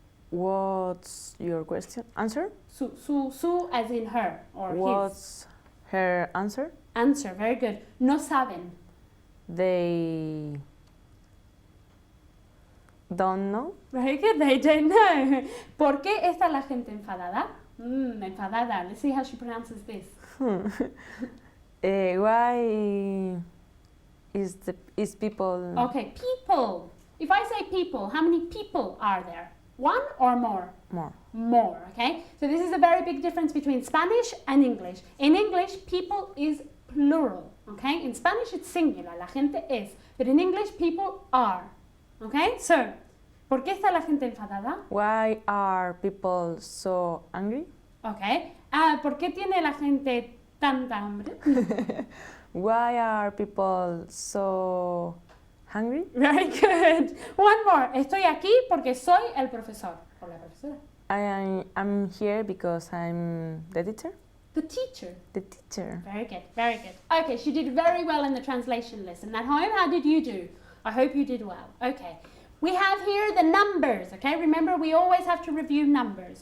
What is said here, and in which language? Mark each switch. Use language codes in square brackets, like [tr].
[en] What's your question? Answer? Su as in her or What's her answer? Answer, very good. No saben. They don't know. Very good, they don't know. [es] ¿Por qué está la gente enfadada? Enfadada. [en] Let's see how she pronounces this. Why is people? Okay, people. If I say people, how many people are there? One or more? More. More, okay? So this is a very big difference between Spanish and English. In English, people is plural, okay? In Spanish, it's singular, la gente es. But in English, people are, okay? [es] So, ¿por qué está la gente enfadada? [en] Why are people so angry? Okay. [es] ¿Por qué tiene la gente tanta hambre? [en] Why are people so hungry? Very good. One more. [es] Estoy aquí porque soy el profesor o la profesora. [en] I'm here because I'm the teacher. The teacher. The teacher. Very good, very good. Okay, she did very well in the translation lesson. At home, how did you do? I hope you did well. Okay. We have here the numbers, okay? Remember, we always have to review numbers.